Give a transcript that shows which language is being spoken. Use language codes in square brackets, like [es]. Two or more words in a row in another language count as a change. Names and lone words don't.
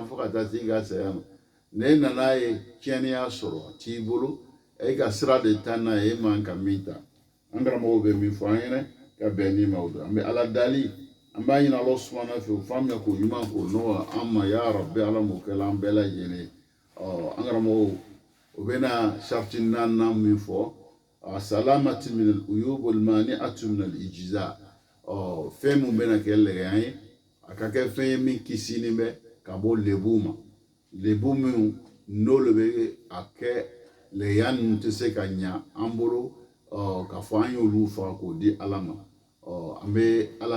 [bm] fo ka taa se i ka saya ma ne nana ye tiɲɛniya sɔrɔ a t'i bolo e ka sira de taa n'a ye e man ka min ta an karamɔgɔw bɛ min fɔ an ɲɛna ka bɛn ni ma o don an bɛ ala dali an b'a ɲini ala subahana fɛ o faamuya k'o ɲuman k'o nɔgɔ an ma [ar] يا ربي [bm] ala m'o kɛla an bɛɛ lajɛlen an karamɔgɔw o bɛna sariti 4 min fɔ [ar] سلامة من العيوب والمانعة من الإجزاء [bm] fɛn mun bɛna kɛ lɛgɛya ye a ka kɛ fɛn ye min kisinin bɛ ka bɔ lebu ma lebu min n'olu bɛ a kɛ lɛgɛya ninnu tɛ se ka ɲa an bolo k'a fɔ an y'olu faga k'o di ala ma an bɛ ala